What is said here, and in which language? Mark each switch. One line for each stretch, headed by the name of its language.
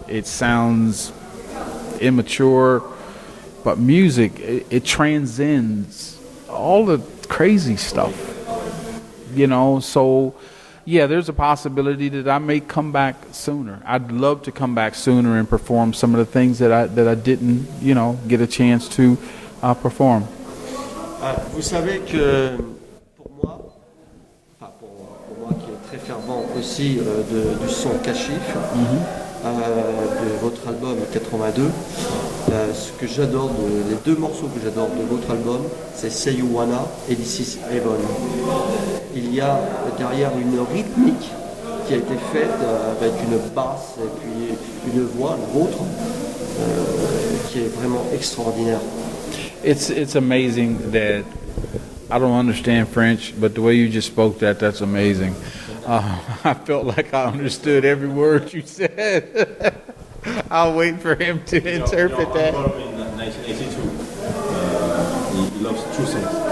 English: It sounds immature, but music, it transcends all the crazy stuff, you know. So yeah, there's a possibility that I may come back sooner. I'd love to come back sooner and perform some of the things that I didn't, you know, get a chance to perform.
French: Vous savez que pour moi, enfin pour moi qui est très fervent aussi du son cachif, de votre album 82, ce que j'adore, les deux morceaux que j'adore de votre album, c'est Say You Wanna et This Is Heaven. Il y a derrière une rythmique qui a été faite avec une basse et puis une voix, la vôtre, qui est vraiment extraordinaire.
English: It's amazing that I don't understand French, but the way you just spoke that's amazing. I felt like I understood every word you said. I'll wait for him to interpret that. In 1982, he loves two songs.